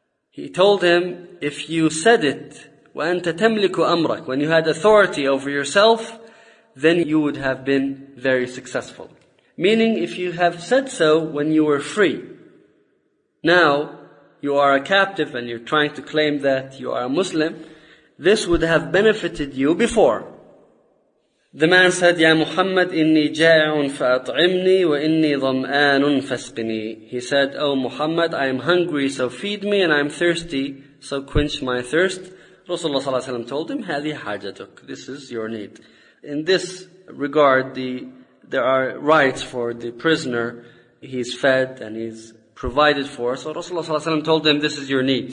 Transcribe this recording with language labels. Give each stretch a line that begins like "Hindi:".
English: He told him, if you said it,
Arabic: وَأَنْتَ تَمْلِكُ أَمْرَكَ,
English: when you had authority over yourself, then you would have been very successful. Meaning, if you have said so when you were free, now you are a captive and you're trying to claim that you are a Muslim, this would have benefited you before. The man said,
Arabic: يَا مُحَمَّدْ إِنِّي جَائِعٌ فَأَطْعِمْنِي وَإِنِّي ضَمْآنٌ فَاسْقِنِي.
English: He said, O Muhammad, I am hungry, so feed me, and I am thirsty, so quench my thirst. Rasulullah sallallahu alaihi wasallam told him,
Arabic: "Hadi hajatuk."
English: This is your need. In this regard, there are rights for the prisoner. He's fed and he's provided for. So Rasulullah sallallahu alaihi wasallam told him, "This is your need.